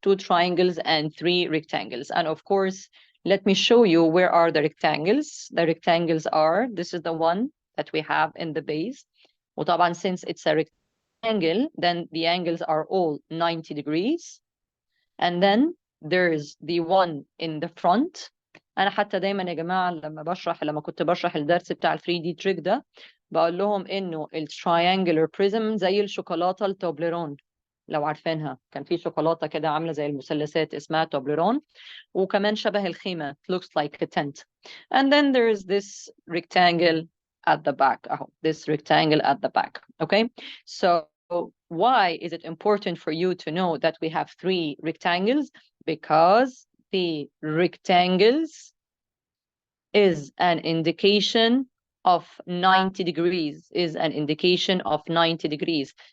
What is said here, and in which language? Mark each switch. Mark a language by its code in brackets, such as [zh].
[en] 2 triangles and 3 rectangles. And of course, let me show you where are the rectangles. The rectangles are, this is the one that we have in the base. وطبعا since it's a rectangle, then the angles are all 90 degrees. And then there's the one in the front. [ar] أنا حتى دايما يا جماعة لما كنت بشرح الدرس بتاع ال 3D trig ده بقول لهم إنه ال triangular prism زي الشوكولاتة التوبليرون. لو عارفينها كان في شوكولاتة كده عاملة زي المثلثات اسمها توبليرون وكمان شبه الخيمة. [en] It looks like a tent. And then there's this rectangle at the back. This rectangle at the back. Okay, so why is it important for you to know that we have 3 rectangles? Because the rectangles is an indication of 90 degrees, is an indication of 90 degrees.